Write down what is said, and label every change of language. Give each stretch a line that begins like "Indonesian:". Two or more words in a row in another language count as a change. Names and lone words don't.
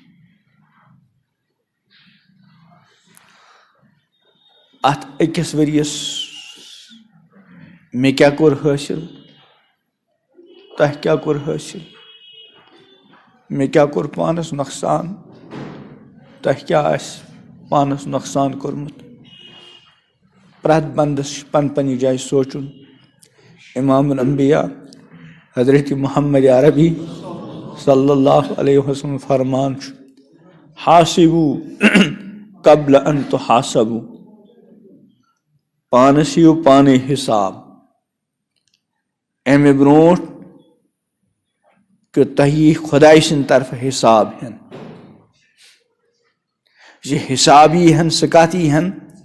Kashmiri: اتھ أکِس ؤرِیَس مےٚ کیٛاہ کوٚر حٲصِل، تۄہہِ کیٛاہ کوٚر حٲصِل؟ مےٚ کیٛاہ کوٚر پانس نۄقصان، تۄہہِ کیٛاہ آسہِ پانس نۄقصان کوٚرمُت؟ پرٛٮ۪تھ بندس چھُ پننہِ پننہِ جایہِ سونٛچُن. امام الانبیاء حضرت محمد عربی صلی اللہ علیہ وسلم فرمان چھُ:
Arabic: حاسبو قبل ان تحاسبو.
Kashmiri: پانس یِیو پانے حساب، امہِ برونٛٹھ کہ تۄہہِ یی خۄداے سٕنٛدِ طرفہٕ حساب ہٮ۪ن. زِ حساب یی ہن سُہ کتھ یی ہن؟